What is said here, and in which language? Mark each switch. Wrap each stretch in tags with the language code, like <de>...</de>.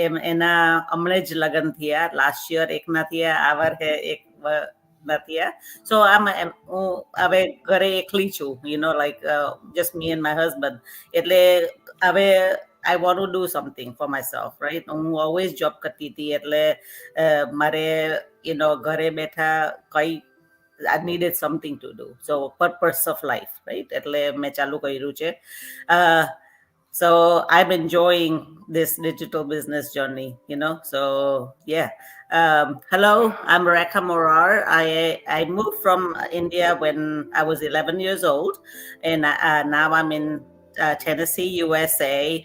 <gu>એના હમણે જ લગ્ન થયા લાસ્ટ યર એકના થયા આ વર્ષે એક ના થયા.</gu> <en>So</en> <gu>હું હવે ઘરે એકલી છું,</gu> <en>like just me and my husband.</en> <gu>એટલે હવે</gu> <en>I want to do something for myself, right?</en> <gu>હું always job કરતી હતી એટલે મારે ઘરે બેઠા કઈ</gu> <en>I needed something to do. So purpose of life, right?</en> <gu>એટલે મેં ચાલુ કર્યું છે.</gu> <en>So I'm enjoying this digital business journey, So yeah. Hello, I'm Rekha Morar. I moved from India when I was 11 years old, and now I'm in Tennessee, USA.</en>